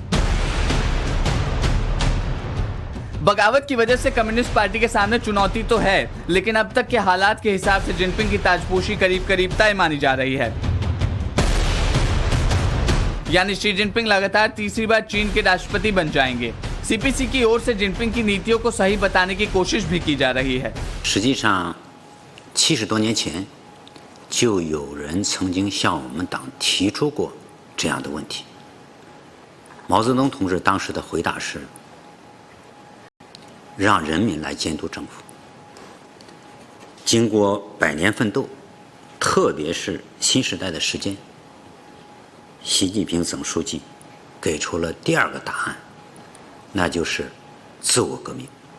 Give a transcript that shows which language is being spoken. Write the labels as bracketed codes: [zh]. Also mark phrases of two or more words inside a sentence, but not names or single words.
[hi] बगावत की वजह से कम्युनिस्ट पार्टी के सामने चुनौती तो है, लेकिन अब तक के हालात के हिसाब से जिनपिंग की ताजपोशी करीब करीब तय मानी जा रही है। यानी शी जिनपिंग लगातार तीसरी बार चीन के राष्ट्रपति बन जाएंगे। सीपीसी की ओर से जिनपिंग की नीतियों को सही बताने की कोशिश भी की जा रही है। [zh] 实际上70多年前就有人曾经向我们党提出过这样的问题。毛泽东同志当时的回答是让人民来监督政府。经过100年奋斗，特别是新时代的实践，习近平总书记给出了第2个答案，那就是自我革命。